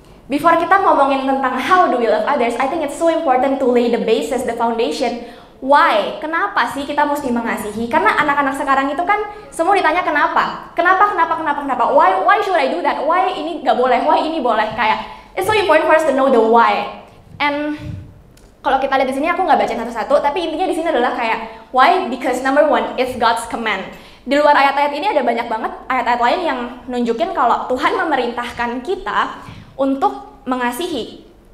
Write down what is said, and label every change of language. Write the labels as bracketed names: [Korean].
[English] Before [Indonesian] kita ngomongin tentang [English] how do we love others, I think it's so important to lay the basis, the foundation. [Indonesian] Why? Kenapa sih kita mesti mengasihi? Karena anak-anak sekarang itu kan semua ditanya kenapa? Kenapa? [English] Why should I do that? Why [Indonesian] ini nggak boleh? [English] Why [Indonesian] ini boleh? Kayak, [English] it's so important for us to know the why. [Indonesian] And kalau kita lihat di sini, aku nggak baca satu-satu, tapi intinya di sini adalah kayak why? [English] Because number one, it's God's command. [Indonesian] Di luar ayat-ayat ini ada banyak banget ayat-ayat lain yang nunjukin kalau Tuhan memerintahkan kita untuk mengasihi.